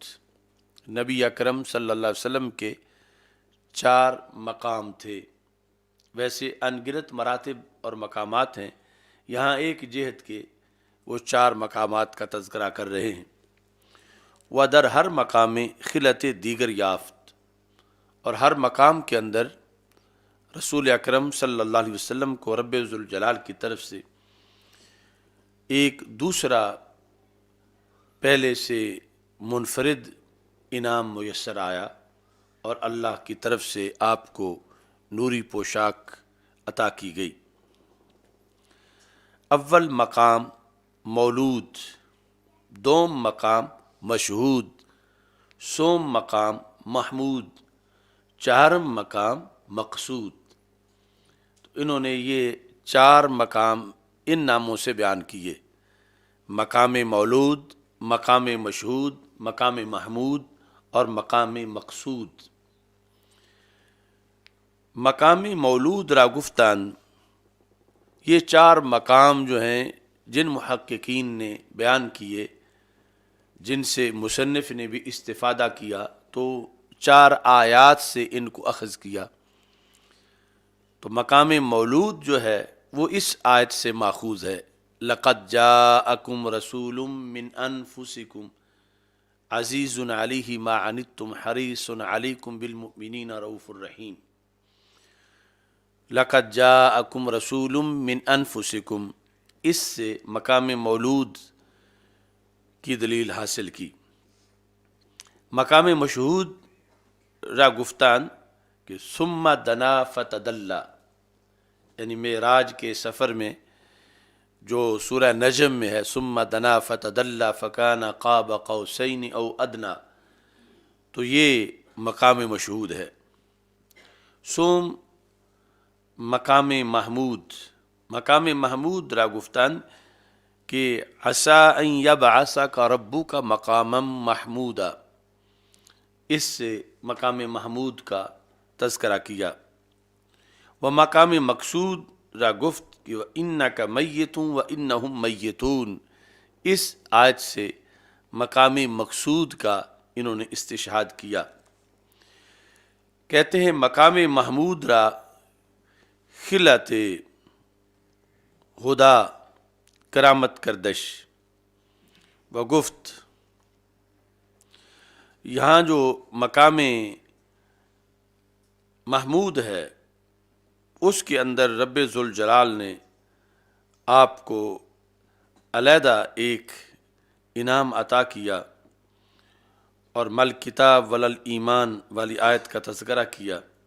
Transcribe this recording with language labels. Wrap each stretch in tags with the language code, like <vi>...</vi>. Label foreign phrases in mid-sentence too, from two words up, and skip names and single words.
<ur>نبی اکرم صلی اللہ علیہ وسلم کے 4 مقام تھے. ویسے انگنت مراتب اور مقامات ہیں، یہاں ایک جہت کے وہ 4 مقامات کا تذکرہ کر رہے ہیں.</ur> <fa>و در ہر مقام خلت دیگر یافت،</fa> <ur>اور ہر مقام کے اندر رسول اکرم صلی اللہ علیہ وسلم کو رب ذوالجلال کی طرف سے ایک دوسرا پہلے سے منفرد انعام میسر آیا، اور اللہ کی طرف سے آپ کو نوری پوشاک عطا کی گئی.</ur> <fa>اول مقام مولود، دوم مقام مشہود، سوم مقام محمود، چہارم مقام مقصود.</fa> <ur>تو انہوں نے یہ 4 مقام ان ناموں سے بیان کیے: مقام مولود، مقام مشہود، مقام محمود اور مقام مقصود.</ur> <fa>مقام مولود را گفتان،</fa> <ur>یہ 4 مقام جو ہیں جن محققین نے بیان کیے، جن سے مصنف نے بھی استفادہ کیا، تو 4 آیات سے ان کو اخذ کیا. تو مقام مولود جو ہے وہ اس آیت سے ماخوذ ہے:</ur> <ar>لقد جاءکم رسول من انفسکم عزیز علیہ ما عنتم حریص علیکم بالمؤمنین رؤوف الرحیم. لقد جاءکم رسول من انفسکم،</ar> <ur>اس سے مقام مولود کی دلیل حاصل کی.</ur> <fa>مقام مشہود را گفتان</fa> <ur>کہ</ur> <ar>ثم دنا فتدلی،</ar> <ur>یعنی معراج کے سفر میں جو سورہ نجم میں ہے</ur> <ar>ثم دنا فتدلی فکان قاب قوسین او ادنا،</ar> <ur>تو یہ مقام مشہود ہے.</ur> <fa>سوم مقام محمود، مقام محمود را گفتان</fa> <ur>کہ</ur> <ar>عسیٰ ان یبعثک ربک مقاما محمودا،</ar> <ur>اس سے مقام محمود کا تذکرہ کیا.</ur> <fa>و مقام مقصود را گفت</fa> <ur>کہ</ur> <ar>انک میت و انہم میتون،</ar> <ur>اس آیت سے مقام مقصود کا انہوں نے استشہاد کیا. کہتے ہیں</ur> <fa>مقام محمود را خلت خدا کرامت کردش و گفت.</fa> <ur>یہاں جو مقام محمود ہے اس کے اندر رب ذوالجلال نے آپ کو علیحدہ ایک انعام عطا کیا، اور مل کتاب ولل ایمان والی آیت کا تذکرہ کیا.</ur>